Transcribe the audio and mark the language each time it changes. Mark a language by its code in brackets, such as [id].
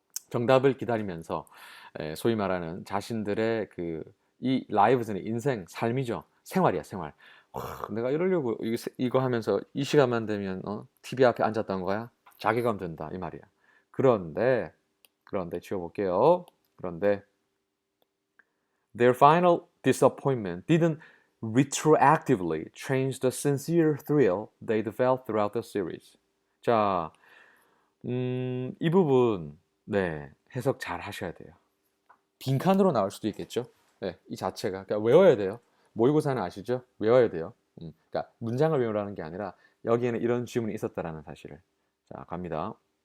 [ko] 정답을 기다리면서 소위 말하는 자신들의 이 lives는 인생, 삶이죠. 생활이야, 생활. 내가 이러려고 이거 하면서 이 시간만 되면 TV 앞에 앉았던 거야? 자괴감 든다 이 말이야. 그런데 지워볼게요. [en] 그런데 their final disappointment didn't retroactively change the sincere thrill they'd felt throughout the series. [ko] 자, 이 부분 네 해석 잘 하셔야 돼요. 빈칸으로 나올 수도 있겠죠. 네, 이 자체가 그러니까 외워야 돼요. 모의고사는 아시죠? 외워야 돼요. 그러니까 문장을 외우라는 게 아니라 여기에는 이런 지문이 있었다라는 사실을. 자, 갑니다.